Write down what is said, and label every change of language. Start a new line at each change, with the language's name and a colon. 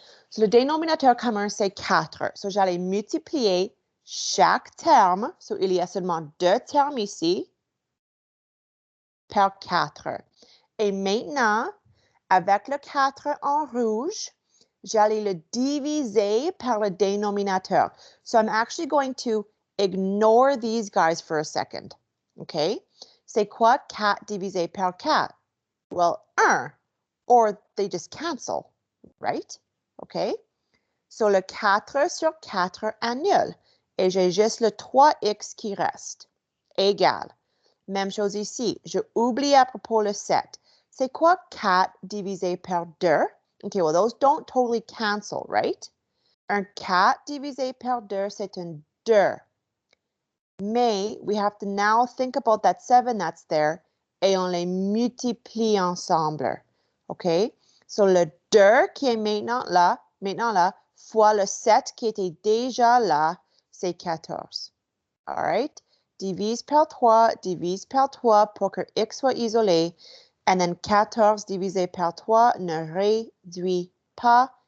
French: So, le dénominateur commun, c'est 4. So, j'allais multiplier chaque terme. So, il y a seulement 2 termes ici par 4. Et maintenant, avec le 4 en rouge, j'allais le diviser par le dénominateur.
English: So, I'm actually going to ignore these guys for a second. OK?
French: C'est quoi 4 divisé par 4? Well, 1.
English: Or they just cancel, right?
French: OK? So, le 4 sur 4 annule. Et j'ai juste le 3x qui reste. Égal. Même chose ici. Je oublie à propos le 7. C'est quoi 4 divisé par 2?
English: Okay, well, those don't totally cancel, right?
French: Un 4 divisé par 2, c'est un 2.
English: Mais we have to now think about that 7 that's there
French: et on les multiplie ensemble. OK? So le 2 qui est maintenant là, fois le 7 qui était déjà là, c'est 14.
English: All right?
French: Divise par 3 pour que x soit isolé.
English: And then
French: 14 divisé par 3 ne réduit pas.